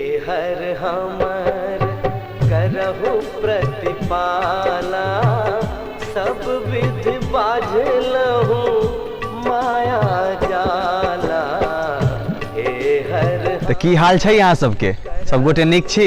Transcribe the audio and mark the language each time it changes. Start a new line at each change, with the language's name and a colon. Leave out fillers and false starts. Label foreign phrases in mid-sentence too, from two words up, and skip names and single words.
Maithili: हर हमर करहु प्रतिपाला, सब विधि बाझलहु माया जाला। हे हर तो की हाल छै यहाँ सबके? सब गोटे नीक छी?